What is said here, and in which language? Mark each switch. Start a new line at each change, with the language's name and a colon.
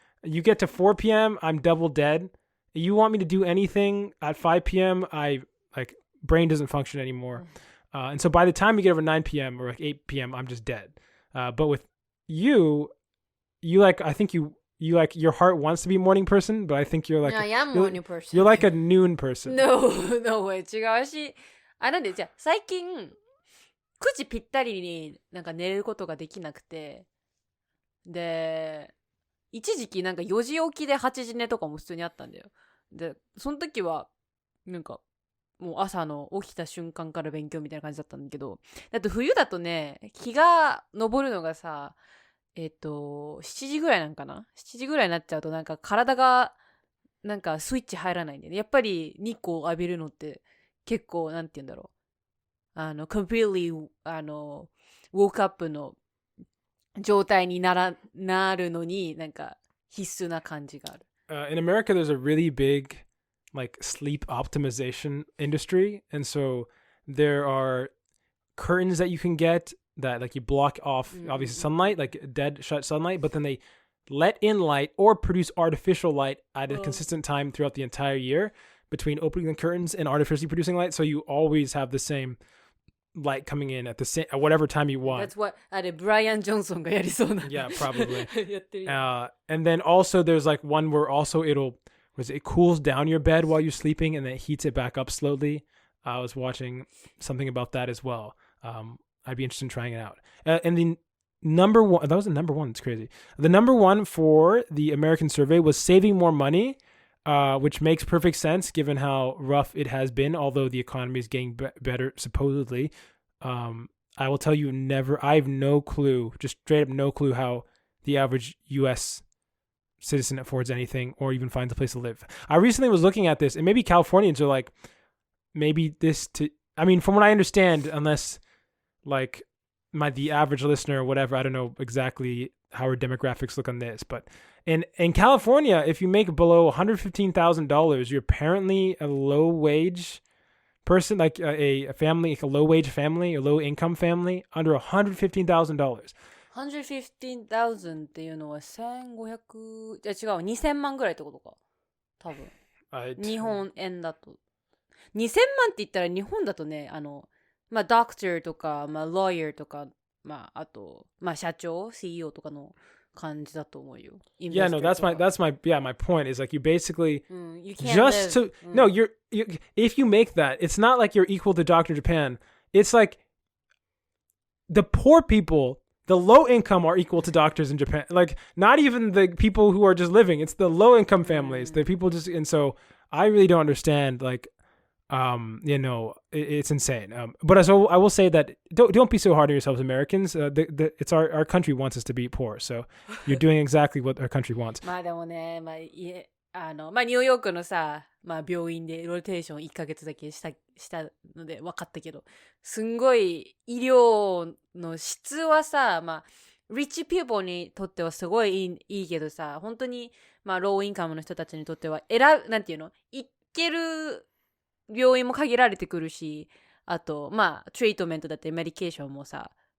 English: You get to 4 p.m., I'm double dead. You want me to do anything at 5 p.m., I like brain doesn't function anymore. And so by the time you get over 9 p.m. or like 8 p.m., I'm just dead. But with you like, I think you like, your heart wants to be a morning person, but I think you're like, I am morning person. You're like a noon person. No way.
Japanese: 違うし、なんでじゃあ最近9時ぴったりになんか寝ることができなくて、で一時期なんか4時起きで8時寝とかも普通にあったんだよ。でその時はなんかもう朝の起きた瞬間から勉強みたいな感じだったんだけど、だって冬だとね、日が昇るのがさ、7時ぐらいなんかな ?7 時ぐらいになっちゃうとなんか体がなんかスイッチ入らないんでね。やっぱり日光を浴びるのって結構なんて言うんだろう。
English: completely woke up
Japanese: の状態になるのになんか必須な感じがある。
English: In America, there's a really big like sleep optimization industry, and so there are curtains that you can get that like you block off obviously sunlight, like dead shut sunlight, but then they let in light or produce artificial light at a consistent time throughout the entire year between opening the curtains and artificially producing light, so you always have the same light coming in at the same at whatever time you want. That's what
Japanese: ブライアン・ジョンソンがやりそうな。
English: Yeah, probably.
Japanese: やってるよ。
English: And then also there's like one where also it cools down your bed while you're sleeping and then it heats it back up slowly. I was watching something about that as well. I'd be interested in trying it out. And the number one, that was the number one. It's crazy. The number one for the American survey was saving more money, which makes perfect sense given how rough it has been, although the economy is getting better, supposedly. I will tell you I have no clue, just straight up no clue how the average U.S. citizen affords anything or even finds a place to live. I recently was looking at this, and maybe Californians are like, from what I understand, unless like the average listener or whatever, I don't know exactly how our demographics look on this, but in California, if you make below $115,000, you're apparently a low wage person, like a family, like a low wage family, a low income family, under $115,000.
Japanese: 115,000 っていうのは1500、じゃ違う、2000万ぐらいってことか。多分。日本円だと。2000万って言ったら日本だとね、doctor とか、lawyer とか、あと、社長、CEO とかの感じだと思うよ。
English: Yeah, no, that's my point is like you basically you can't live. No, you're if you make that, it's not like you're equal to Dr. Japan. It's like the poor people, the low income are equal to doctors in Japan. Like not even the people who are just living, it's the low income families. The people just, and so I really don't understand like it's insane. But so I will say that don't be so hard on yourselves, Americans. It's our country wants us to be poor, so you're doing exactly what our country wants.
Japanese: でもね、ニューヨークのさ、病院でローテーション1ヶ月だけしたので分かったけど、すんごい医療の質はさ、リッチピーポーにとってはすごいいいけどさ、本当にローインカムの人たちにとってはなんていうの、行ける病院も限られてくるし、あとトリートメントだってメディケーションもさ、